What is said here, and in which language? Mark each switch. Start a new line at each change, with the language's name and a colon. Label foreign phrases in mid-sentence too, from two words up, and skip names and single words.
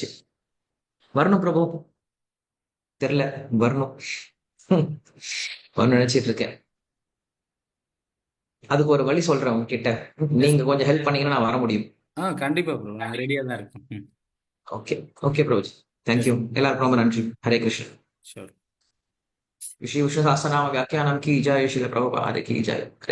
Tamil: வரணும் பிரபு, தெரியல, வரணும் நினைச்சிட்டு இருக்கேன். அதுக்கு ஒரு வழி சொல்றேன் உங்ககிட்ட, நீங்க கொஞ்சம் ஹெல்ப் பண்ணீங்கன்னா நான் வர முடியும். கண்டிப்பா ப்ரோ, நாங்க ரெடியா தான் இருக்கோம். ஓகே ஓகே பிரபுஜி, தேங்க்யூ. எல்லாருக்கும் ரொம்ப நன்றி. ஹரே கிருஷ்ணன். ஷூர்.
Hindi: श्री विष्णु सहस्रनाम व्याख्यानम की जय, श्रील प्रभुपाद की जय. हरे